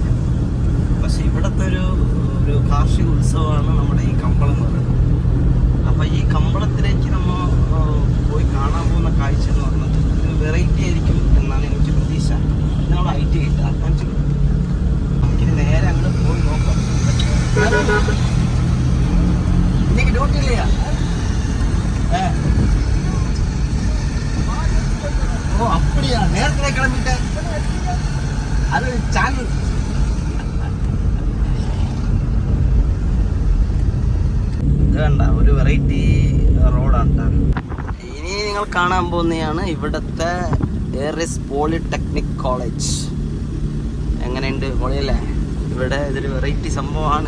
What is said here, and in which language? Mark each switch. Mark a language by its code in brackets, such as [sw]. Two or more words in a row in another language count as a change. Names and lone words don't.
[ml] പക്ഷെ ഇവിടുത്തെ ഒരു കാർഷിക ഉത്സവമാണ് നമ്മുടെ ഈ കമ്പളം എന്ന് പറയുന്നത്. അപ്പം ഈ കമ്പളത്തിലേക്ക് നമ്മൾ പോയി കാണാൻ പോകുന്ന കാഴ്ച എന്ന് പറയുന്നത് ഒരു വെറൈറ്റി ആയിരിക്കും എന്നാണ് എനിക്ക് പ്രതീക്ഷ. നമ്മൾ ഐറ്റ് ചെയ്യില്ല. നമുക്കിനി നേരെ അങ്ങോട്ട് പോയി നോക്കാം. [ta] இன்னைக்கு டியூட்டி இல்லையா? ஓ அப்படியா, நேரத்துல கிளம்பிட்டேன். அது சேனல். [ml] ഇത് കണ്ട ഒരു വെറൈറ്റി റോഡാണ്. ഇനി നിങ്ങൾ കാണാൻ പോകുന്നതാണ് ഇവിടുത്തെ ഏറിസ് പോളിടെക്നിക് കോളേജ്. എങ്ങനെയുണ്ട്? പൊളിയല്ലേ? ഇവിടെ ഇതൊരു വെറൈറ്റി സംഭവമാണ്.